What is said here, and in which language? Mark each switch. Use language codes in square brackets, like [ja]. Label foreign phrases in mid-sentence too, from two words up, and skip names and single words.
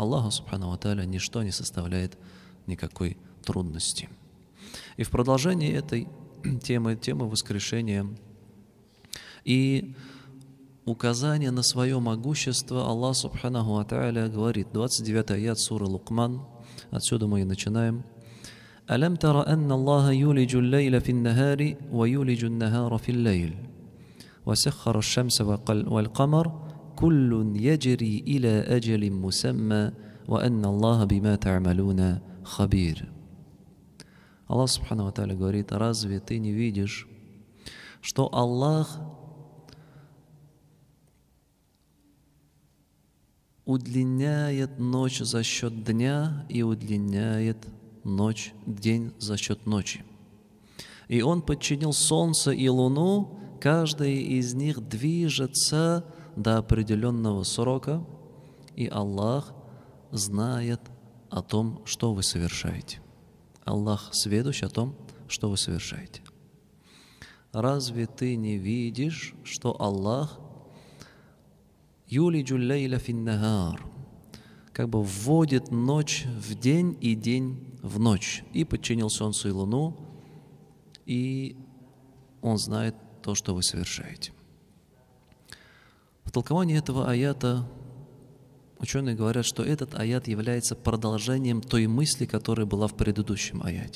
[ru] Аллаху [ar] سبحانه وتعالى [ru] ничто не составляет никакой трудности. И в продолжении этой темы воскрешения и указание на свое могущество, Аллах [ar] سبحانه وتعالى [ru] говорит, 29 аят суры Лукман, отсюда мы и начинаем. [ar] «ألم تر أن الله يولج الليل في النهار ويولج النهار في الليل وسخر الشمس والقمر كل يجري إلى أجل مسمى وأن الله بما تعملون خبير». [ru] Аллах [ar] سبحانه وتعالى [ru] говорит, разве ты не видишь, что Аллах удлиняет ночь за счет дня и удлиняет день за счет ночи. И Он подчинил солнце и луну, каждый из них движется до определенного срока, и Аллах знает о том, что вы совершаете. Аллах сведущ о том, что вы совершаете. Разве ты не видишь, что Аллах [ar] يولج الليل في النهار, [ru] как бы вводит ночь в день и день в ночь, и подчинил солнцу и луну, и Он знает то, что вы совершаете. В толковании этого аята ученые говорят, что этот аят является продолжением той мысли, которая была в предыдущем аяте.